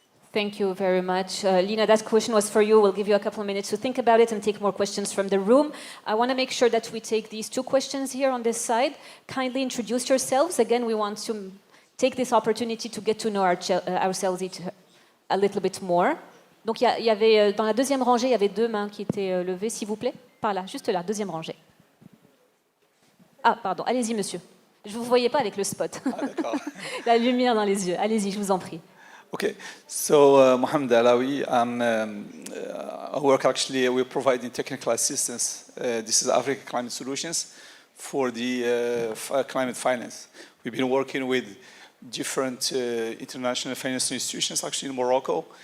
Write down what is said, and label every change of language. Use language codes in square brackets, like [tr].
[en] Thank you very much. Lina, that question was for you. We'll give you a couple of minutes to think about it and take more questions from the room. I want to make sure that we take these 2 questions here on this side. Kindly introduce yourselves. Again, we want to take this opportunity to get to know ourselves a little bit more. [fr] Donc, il y avait, dans la 2e rangée, il y avait 2 mains qui étaient levées, s'il vous plaît. Par là, juste là, 2e rangée. Ah, pardon, allez-y, monsieur. Je ne vous voyais pas avec le spot. Ah, d'accord. La lumière dans les yeux. Allez-y, je vous en prie. [en] Okay, so Mohamed Alawi, I work actually, we're providing technical assistance. This is Africa Climate Solutions for the climate finance. We've been working with different international financial institutions actually in Morocco.